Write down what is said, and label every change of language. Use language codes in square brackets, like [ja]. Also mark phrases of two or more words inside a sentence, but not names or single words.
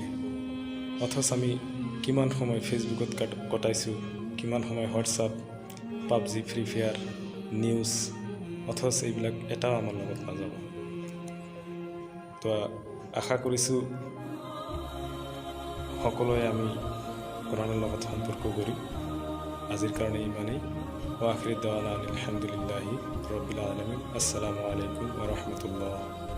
[as] অথচ আমি কিমান সময় ফেচবুকত কটাইছোঁ, কিমান সময় হোৱাটছআপ, পাবজি, ফ্ৰী ফায়াৰ, নিউজ, অথচ এইবিলাক এটাও আমাৰ লগত নাযাব। তো আশা কৰিছোঁ সকলোৱে আমি কোৰানৰ লগত সম্পৰ্ক কৰিম। আজিৰ কাৰণে ইমানেই। [ar] وآخر دعوانا الحمد لله رب العالمين. السلام عليكم ورحمة الله.